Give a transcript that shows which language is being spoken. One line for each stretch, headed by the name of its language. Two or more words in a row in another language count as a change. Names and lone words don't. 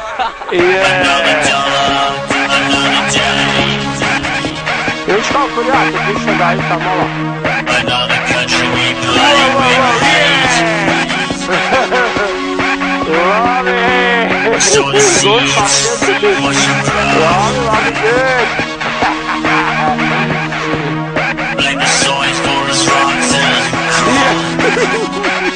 English: Another Yeah. dollar, another day.
Latvian: Viņš kaut kur jātur, viņš šādā itā malā.
English: Another country we play with hate.
Latvian: Labi!
English: So it Good seems, fucking. what's your problem?
Latvian: Labi, good.
English: Blame the soil for his rocks and